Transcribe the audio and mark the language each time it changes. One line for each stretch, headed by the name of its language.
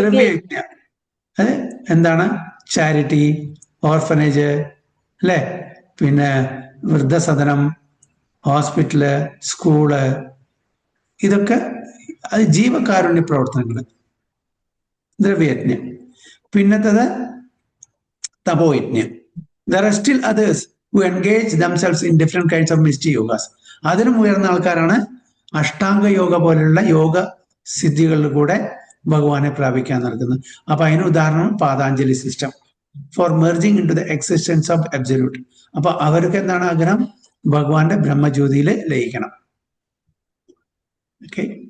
Malayalam: ദ്രവ്യയജ്ഞ. അത് എന്താണ്? Charity, orphanage, അല്ലേ? പിന്നെ വൃദ്ധസദനം, ഹോസ്പിറ്റല്, സ്കൂള്, ഇതൊക്കെ അത് ജീവകാരുണ്യ പ്രവർത്തനങ്ങൾ, ദ്രവ്യയജ്ഞം. പിന്നത്തത് തപോയജ്ഞം.
English: There are still others who engage themselves in different kinds of mystic yogas.
Malayalam: അതിനും ഉയർന്ന ആൾക്കാരാണ് അഷ്ടാംഗ യോഗ പോലെയുള്ള യോഗ സിദ്ധികളിൽ കൂടെ ഭഗവാനെ പ്രാപിക്കാൻ നടക്കുന്നത്. അപ്പൊ അതിന് ഉദാഹരണം
English: Patanjali system for merging into the existence of absolute.
Malayalam: അപ്പൊ അവർക്ക് എന്താണ് ആഗ്രഹം? ഭഗവാന്റെ ബ്രഹ്മജ്യോതിയിൽ ലയിക്കണം. ഓക്കെ.